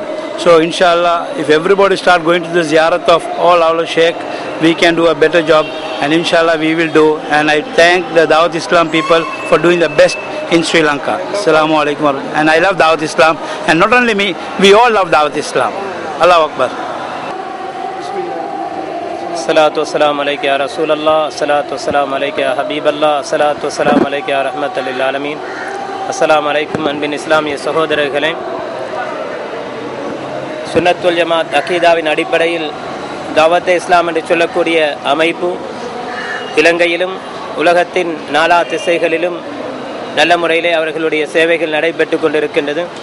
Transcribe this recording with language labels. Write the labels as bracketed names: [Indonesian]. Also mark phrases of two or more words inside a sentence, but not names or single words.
[English] So inshallah, if everybody start going to the ziyarat of all our Sheikh, we can do a better job, and inshallah we will do. And I thank the Dawat Islam people for doing the best in Sri Lanka. [Arabic] السلام عليكم. [English] And I love Dawat Islam, and not only me, we all love Dawat Islam. [Arabic] الله أكبر. الصلاة والسلام عليك يا رسول الله الصلاة والسلام عليك يا حبيب الله الصلاة والسلام عليك يا رحمة للعالمين. السلام عليكم [Tamil] அன்பின் இஸ்லாமிய சகோதரர்களே, சுன்னத்துல் ஜமாத் அகீதாவின் அடிப்படையில் தாவத் இஸ்லாம் என்று சொல்லக்கூடிய அமைப்பு இலங்கையிலும் உலகத்தின் நாலா திசைகளிலும் நல்ல முறையிலே அவர்களுடைய சேவைகள் நடைபெற்று கொண்டிருக்கின்றது.